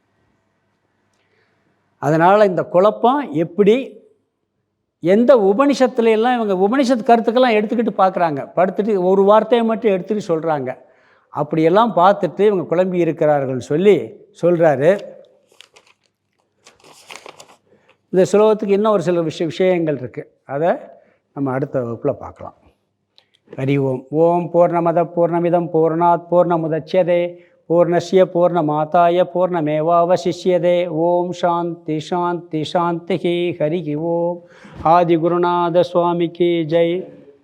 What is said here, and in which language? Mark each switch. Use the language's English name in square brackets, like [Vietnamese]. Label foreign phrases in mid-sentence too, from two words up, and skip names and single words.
[Tamil] அதனால் இந்த குழப்பம் எப்படி, எந்த உபனிஷத்துல எல்லாம் இவங்க உபனிஷத் கருத்துக்கெல்லாம் எடுத்துக்கிட்டு பார்க்குறாங்க, படுத்துட்டு ஒரு வார்த்தையை மட்டும் எடுத்துகிட்டு சொல்கிறாங்க. அப்படியெல்லாம் பார்த்துட்டு இவங்க குழம்பி இருக்கிறார்கள் சொல்லி சொல்கிறாரு. இந்த சுலோகத்துக்கு இன்னும் ஒரு சில விஷயங்கள் இருக்குது. அதை நம்ம அடுத்த வகுப்பில் பார்க்கலாம். [Sanskrit] ஹரி ஓம். ஓம் பூர்ணமத பூர்ணமிதம் பூர்ணாத் பூர்ணமுதச்யதே பூர்ணஸ்ய பூர்ணமாதாய பூர்ணமேவாவசிஷ்யதே. ஓம் சாந்தி சாந்தி சாந்தி. ஹரி ஓம். [Tamil] ஆதிகுருநாத சுவாமிக்கு ஜெய்.